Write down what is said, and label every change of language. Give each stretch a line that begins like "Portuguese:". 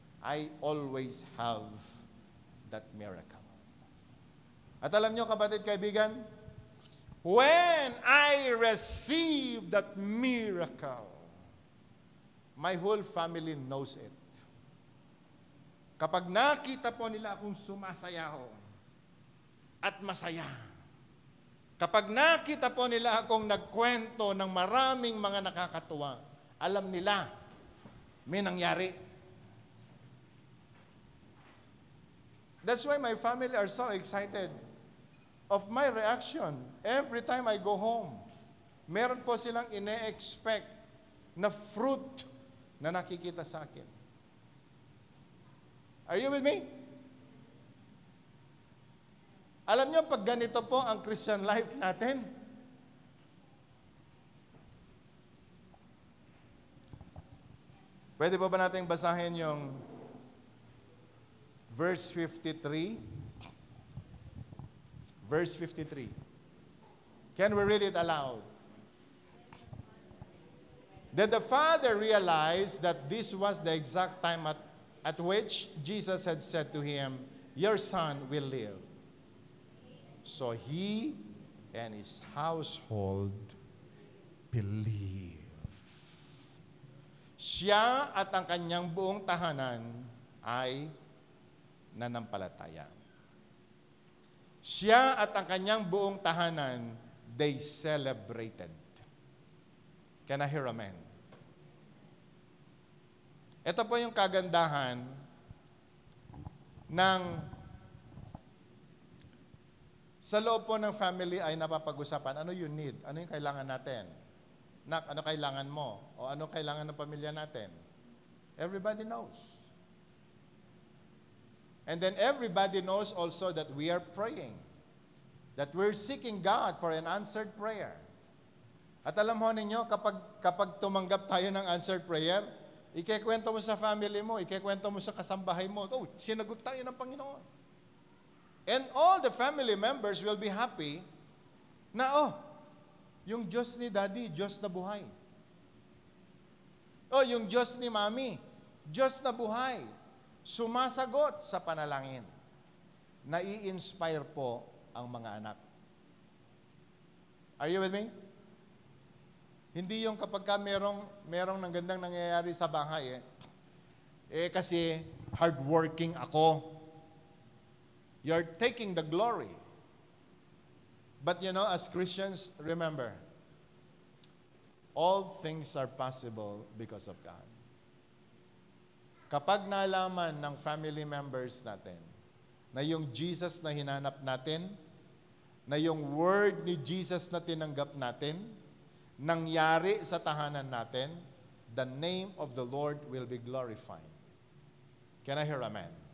English: I always have that miracle.
Filipino: At alam nyo, kapatid, kaibigan,
English: when I receive that miracle, my whole family knows it.
Filipino: Kapag nakita po nila akong sumasayaw at masaya, kapag nakita po nila akong nagkwento ng maraming mga nakakatuwa, alam nila, may nangyari.
English: That's why my family are so excited of my reaction every time I go home.
Filipino: Meron po silang ine-expect na fruit na nakikita sa akin.
English: Are you with me?
Filipino: Alam niyo, pag ganito po ang Christian life natin, pwede po ba natin basahin yung verse 53?
English: Verse 53. Can we read it aloud? Then the father realized that this was the exact time at which Jesus had said to him, "Your son will live." So he and his household believe.
Filipino: Siya at ang kanyang buong tahanan ay nanampalataya. Siya at ang kanyang buong tahanan,
English: they celebrated. Can I hear amen?
Filipino: Ito po yung kagandahan ng sa loob po ng family ay napapag-usapan, ano
English: you need?
Filipino: Ano yung kailangan natin? Nak, ano kailangan mo? O ano kailangan ng pamilya natin?
English: Everybody knows. And then everybody knows also that we are praying. That we're seeking God for an answered prayer.
Filipino: At alam mo ninyo, kapag tumanggap tayo ng answered prayer, ikikwento mo sa family mo, ikikwento mo sa kasambahay mo, oh, sinagot tayo ng Panginoon.
English: And all the family members will be happy na,
Filipino: oh, yung Diyos ni Daddy, Diyos na buhay. Oh, yung Diyos ni Mami, Diyos na buhay. Sumasagot sa panalangin. Nai-inspire po ang mga anak.
English: Are you with me?
Filipino: Hindi yung kapag ka merong ng gandang nangyayari sa bahay, kasi hardworking ako.
English: You're taking the glory. But you know, as Christians, remember, all things are possible because of God.
Filipino: Kapag nalaman ng family members natin na yung Jesus na hinanap natin, na yung word ni Jesus na tinanggap natin, nangyari sa tahanan natin,
English: the name of the Lord will be glorified. Can I hear amen?